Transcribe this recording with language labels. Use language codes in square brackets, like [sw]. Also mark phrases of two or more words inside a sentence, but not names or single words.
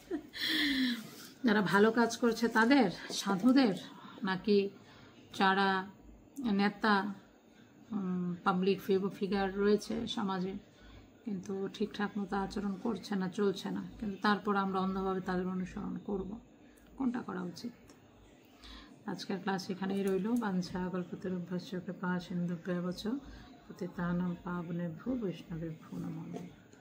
[bn] যারা ভালো কাজ করছে তাদের, সাধুদের, নাকি যারা নেতা [en] public figure [bn] রয়েছে সমাজে কিন্তু ঠিকঠাক মতো আচরণ করছে না, চলছে না, কিন্তু তারপর আমরা অন্ধভাবে তাদের অনুসরণ করব? কোনটা করা উচিত? আজকের ক্লাস এখানেই রইল। [sa] বাঞ্ছা কল্পতরুভ্যশ্চ কৃপা সিন্ধুভ্যেব চ পতিতানাং পাবনেভ্যো বৈষ্ণবেভ্যো নমঃ।